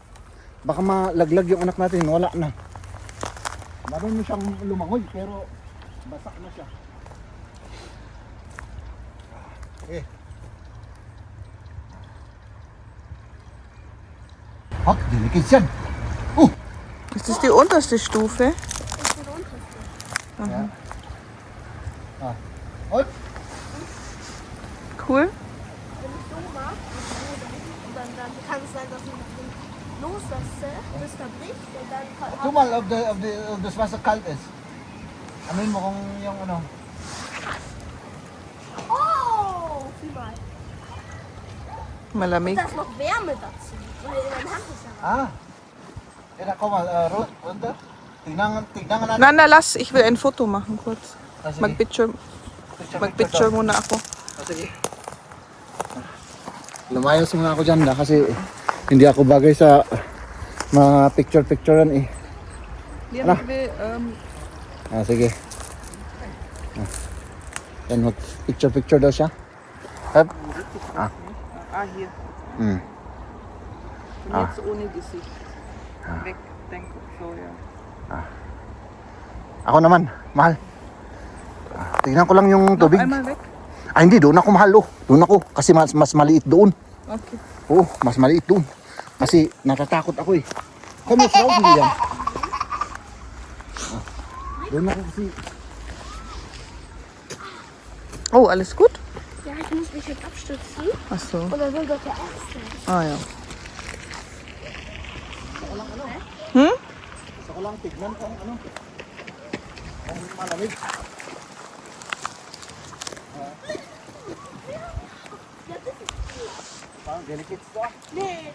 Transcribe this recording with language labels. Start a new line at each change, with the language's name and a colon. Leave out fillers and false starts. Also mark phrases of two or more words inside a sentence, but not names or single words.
Filipino: Baka malaglag yung anak natin, wala na. Marunong siyang lumangoy pero basak na siya. Okay. Hop, delicates yan.
German: Ist das die unterste Stufe? Ja. Und? Cool. Wenn ich so mache, dann kann es sein, dass ich den loslasse, bis da bricht und dann Tu mal ob das Wasser kalt ist.
Filipino: Amin mo kung yung
German: Oh! Sieh mal.
Filipino: Malamig.
German: Da ist noch Wärme dazu. Und in meiner Hand ist ja was. Komm mal, runter.
Filipino: Tignan natin.
German: Na, lass. Ich will ein Foto machen kurz.
Filipino: Sige. Mag-picture muna ako. Sige. Lumayos muna ako dyan kasi hindi ako bagay sa mga picture-picturean eh. Ano? Sige. Yan, picture daw siya. Hep.
German: Hier. Hmm. Jetzt ohne Gesicht. Weg, denk so, ja.
Filipino: Ako naman, mahal. Tignan ko lang yung tubig.
German: Einmal weg.
Filipino: Ay hindi, doon ako mahal. Doon ako kasi mas maliit doon. Okay. Oo, mas maliit doon. Kasi natatakot ako eh.
German: Komm jetzt raus, William.
Filipino: Doon ako kasi.
German: Oh, alles gut? Ja, ich muss mich jetzt abstützen. Ach so. Und dann will dort der Ärzte. Ah ja. Hm?
Filipino: Gusto ko lang tignan kung kung malamig. Parang delicate to ah.
German: Nee,